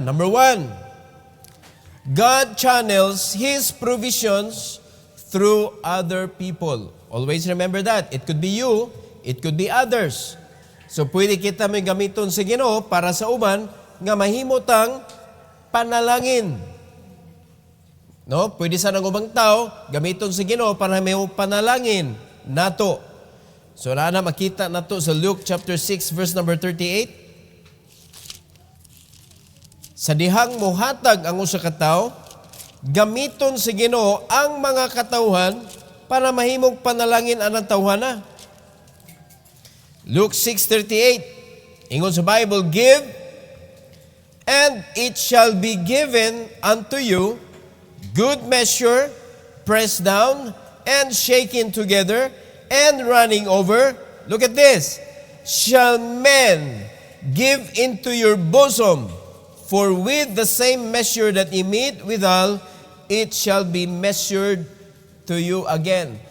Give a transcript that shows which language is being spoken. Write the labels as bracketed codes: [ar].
[en] Number 1, God channels His provisions through other people. Always remember that. It could be you, it could be others. [ceb] So pwede kita may gamiton sa Ginoo para sa uban nga mahimutang panalangin. No? Pwede sa nang ubang tao gamiton sa Ginoo para may panalangin nato. So na makita nato sa Luke chapter 6 verse number 38. Sa dihang mohatag ang usa ka tawo, gamiton sa Ginoo ang mga katawhan para mahimong panalangin anang tawhana. [en] Luke 6:38. [ceb] Ingon sa [en] Bible, give and it shall be given unto you, good measure, pressed down, and shaking together, and running over, look at this, shall men give into your bosom, for with the same measure that ye mete withal, it shall be measured to you again.